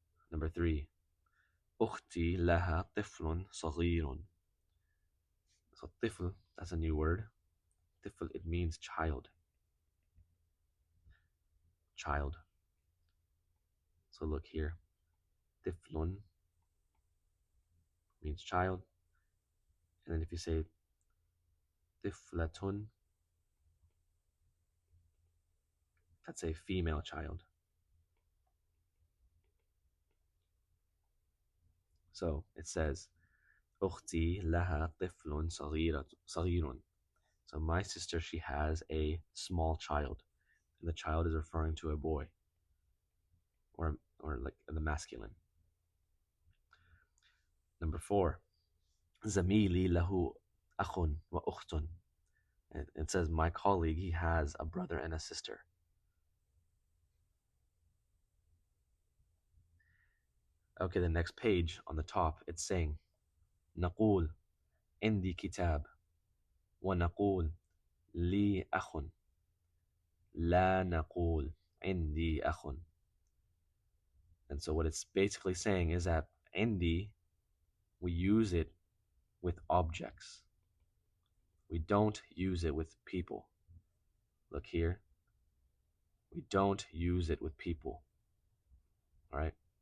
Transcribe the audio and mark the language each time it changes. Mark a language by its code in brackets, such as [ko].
[en] Number three, [ar] أختي لها طفل صغير. [en] So طفل, that's a new word. طفل, it means child. Child. So look here. طفل means child. And then if you say طفلة, that's a female child. So it says [ar] أختي لها طفل صغير. [en] So my sister, she has a small child. And the child is referring to a boy. Or like the masculine. Number four, [ar] زميلي له أخ وأخت. [en] It says my colleague, he has a brother and a sister. Okay, the next page on the top, it's saying [ar] نقول عندي كتاب ونقول لي أخ لا نقول عندي أخ. [en] And so what it's basically saying is that عندي, we use it with objects. We don't use it with people. Look here. We don't use it with people. All right?